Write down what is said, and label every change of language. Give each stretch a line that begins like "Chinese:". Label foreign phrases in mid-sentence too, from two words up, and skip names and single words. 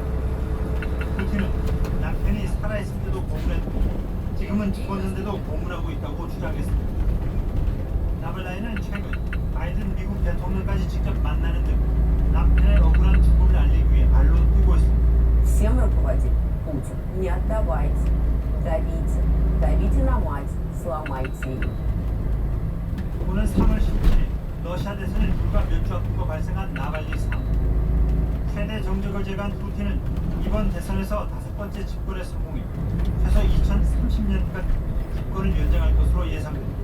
Korean: 푸틴은 남편이 살아있을 때도 고문했고 지금은 죽었는데도 고문하고 있다고 주장했습니다. 나발나이는 최근 바이든 미국 대통령까지 직접 만나는 등 남편의 억울한 죽음을 알리기 위해 발로 뛰고 있습니다.
Russian: Всем руководит Путин. Не отдавайте, давите, давите на мать, сломайте ее.
Korean: 오는 3월 17일 러시아 대선에 불과 몇 주 앞두고 발생한 나발리 사망. 최대 정적을 제거한 푸틴은 이번 대선에서 5번째 집권에 성공해 최소 2030년까지 집권을 연장할 것으로 예상됩니다.